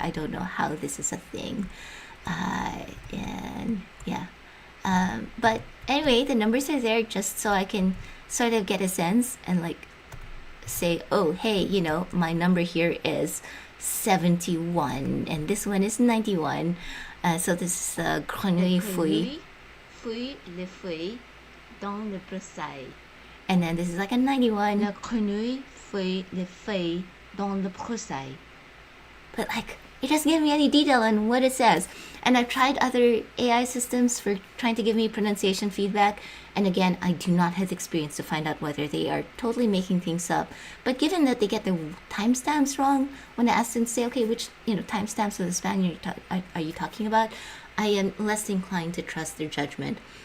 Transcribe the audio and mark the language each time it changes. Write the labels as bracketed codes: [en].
[en] I don't know how this is a thing. And yeah. But anyway, the numbers are there just so I can sort of get a sense and like say, oh, hey, my number here is 71 and this one is 91. So this is [fr] grenouille fouille les feuilles dans le broussaille. [en] And then this is like a 91. [fr] La grenouille fouille les feuilles dans le broussaille. [en] But like, it doesn't give me any detail on what it says. And I've tried other AI systems for trying to give me pronunciation feedback. And again, I do not have the experience to find out whether they are totally making things up. But given that they get the timestamps wrong, when I ask them to say, okay, which timestamps of the span are you talking about, I am less inclined to trust their judgment.